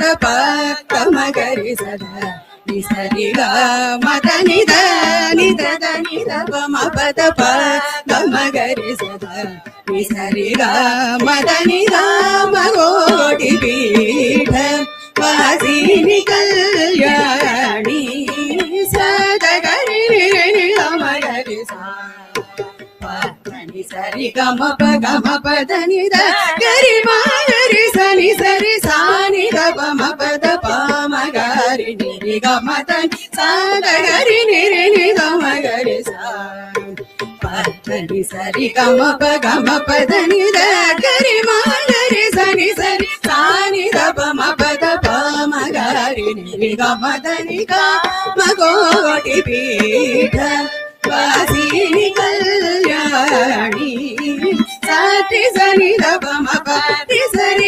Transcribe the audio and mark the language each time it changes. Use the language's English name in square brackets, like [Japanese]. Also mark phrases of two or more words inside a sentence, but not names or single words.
[Sanskrit] मगरि सदा निसरि ग मद निद निद निद पम पद मगरि सदा निसरि ग मद निद कामकोटि पीठ वासिनी कल्याणी सदगरि गमगरि नि सरि गम पद निद गरि मगरि सनि सरि सानि गम पद मगरि नि गम तनि सदगरि नि गमगरि नि सरि गम पद निद गरि मगरि सनि सरि सानि गम पद मगरि नि गम तनि कामकोटि पीठ वासिनी कल्याणी साति सनि गम पति सरि